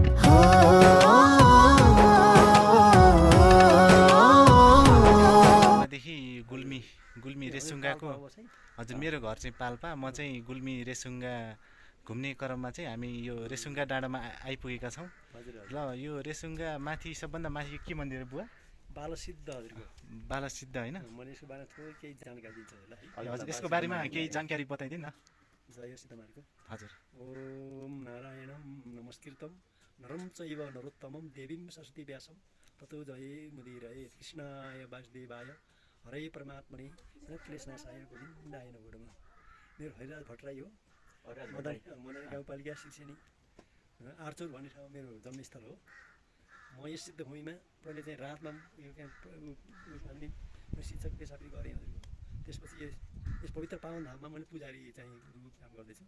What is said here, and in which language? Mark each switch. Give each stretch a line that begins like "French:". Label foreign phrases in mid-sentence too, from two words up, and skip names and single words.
Nepali: गुल्मी रेसुङ्गाको हजुर मेरो घर चाहिँ पाल्पा म चाहिँ गुल्मी रेसुङ्गा घुम्ने क्रममा चाहिँ हामी यो रेसुङ्गा डाँडामा आइपुगेका छौँ ल यो रेसुङ्गा माथि सबभन्दा माथि के मन्दिर बुवा बालसिद्ध हजुरको बालसिद्ध होइन मैले यसको बारेमा थोरै केही जानकारी दिन्छु होला हजुर यसको बारेमा केही जानकारी बताइदिनु न जय सीतामाको हजुर
Sanskrit: ओम नारायणं नमस्कृतं नरं चैव नरोत्तमं देवीं सरस्वती व्यासं ततो जये मुदीरये कृष्णाय वासुदेवाय हरे परमात्मने क्लेशनाशाय गोविन्दाय नमो नमः।
Nepali: मेरो हरिराज भट्टराई हो, मदन गाउँपालिका शिक्षणी आर्चौर भन्ने ठाउँ मेरो जन्मस्थल हो। म यस सिद्धभूमिमा पहिले चाहिँ रातमा शिक्षक पेसापी गरेँ हजुरको। त्यसपछि यस पवित्र पावन धाममा मैले पुजारी चाहिँ काम गर्दैछु।